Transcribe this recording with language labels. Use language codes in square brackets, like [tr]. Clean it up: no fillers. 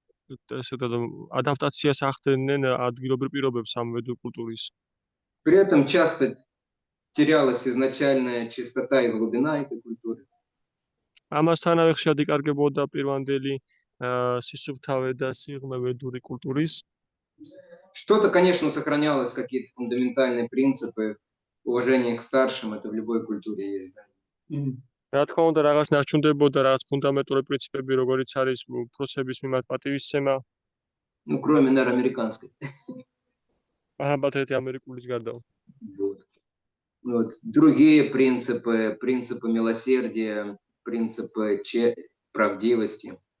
[ka] ადაპტაციას ახდენდნენ ადგილობრივ პირობებს ამ ვედურ კულტურის. [ru] При этом часто терялась изначальная чистота и глубина этой культуры. [ka] ამასთანავე ხშირად იკარგებოდა პირვანდელი სისუფთავე და სიღრმე ვედური კულტურის. [ru] Что-то, конечно, сохранялось, какие-то фундаментальные принципы уважения к старшим, это в любой культуре есть, да. [ka] რა თქმა უნდა, რაღაც ნარჩუნდებოდა, რაღაც ფუნდამენტური პრინციპები, როგორიც არის უფროსების მიმართ პატივისცემა, [ru] Ну, кроме, наверное, американской. [ka] ალბათ ერთი ამერიკულის გარდა. [ru] Вот. Вот. Другие принципы, принципы милосердия, принципы правдивости.